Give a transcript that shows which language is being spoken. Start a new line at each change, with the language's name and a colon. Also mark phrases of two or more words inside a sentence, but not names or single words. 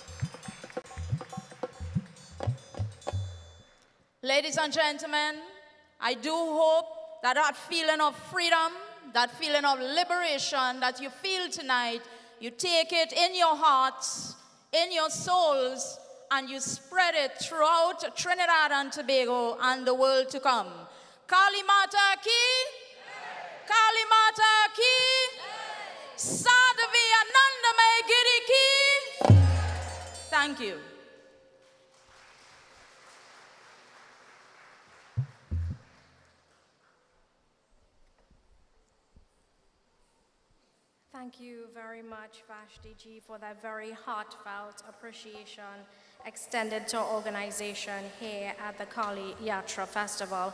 English: Ladies and gentlemen, I do hope that that feeling of freedom, that feeling of liberation that you feel tonight, you take it in your hearts, in your souls, and you spread it throughout Trinidad and Tobago and the world to come.
Hindi: Kali Mata Ki, Kali Mata Ki, Sadhavi Anandamay Giri Ki.
English: Thank you. Thank you very much, Vashti ji, for that very heartfelt appreciation extended to our organization here at the Kali Yatra Festival.